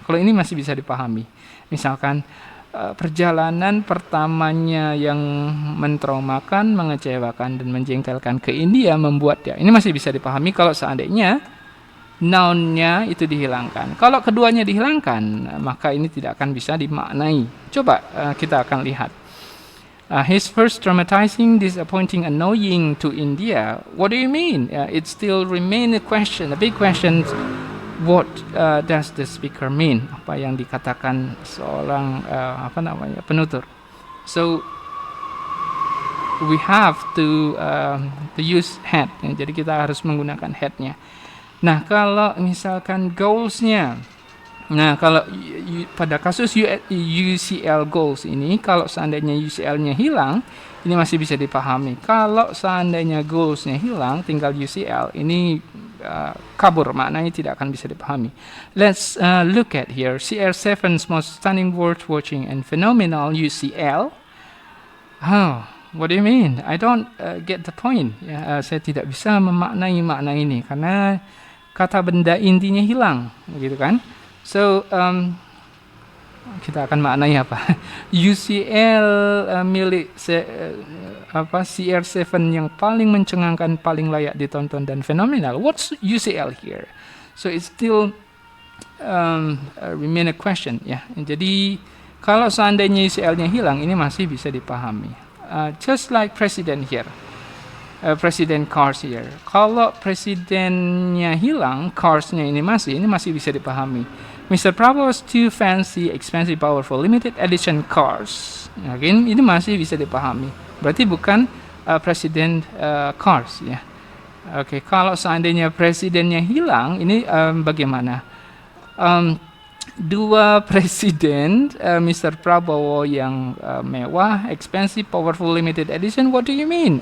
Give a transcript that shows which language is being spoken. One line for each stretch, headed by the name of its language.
Indonesian: Kalau ini masih bisa dipahami. Misalkan perjalanan pertamanya yang mentraumakan, mengecewakan dan menjengkelkan ke India membuat dia. Ini masih bisa dipahami kalau seandainya noun-nya itu dihilangkan. Kalau keduanya dihilangkan, maka ini tidak akan bisa dimaknai. Coba kita akan lihat.
English: His first traumatizing, disappointing, annoying to India. What do you mean? It still remain a question, a big question. What does the speaker mean?
Indonesian: Apa yang dikatakan seorang penutur?
English: So we have to use had.
Indonesian: Jadi kita harus menggunakan had-nya. Nah, kalau misalkan goals-nya. Nah, kalau pada kasus UCL goals ini, kalau seandainya UCL-nya hilang, ini masih bisa dipahami. Kalau seandainya goals-nya hilang, tinggal UCL, ini kabur, maknanya tidak akan bisa dipahami.
English: Let's look at here. CR7's most stunning, worth watching and phenomenal UCL. What do you mean? I don't get the point.
Indonesian: Saya tidak bisa memaknai makna ini karena kata benda intinya hilang, begitu kan? So, kita akan maknai apa? UCL milik CR7 yang paling mencengangkan, paling layak ditonton dan fenomenal.
English: What's UCL here? So it's still remain a question ya.
Indonesian: Jadi kalau seandainya UCL-nya hilang, ini masih bisa dipahami.
English: Just like president here. Presiden cars here.
Indonesian: Kalau presidennya hilang, carsnya ini masih bisa dipahami.
English: Mr. Prabowo's two fancy, expensive, powerful, limited edition cars.
Indonesian: Again, ini masih bisa dipahami. Berarti bukan presiden cars ya. Oke, kalau seandainya presidennya hilang, ini bagaimana? Dua presiden Mr. Prabowo yang mewah,
English: expensive, powerful, limited edition. What do you mean?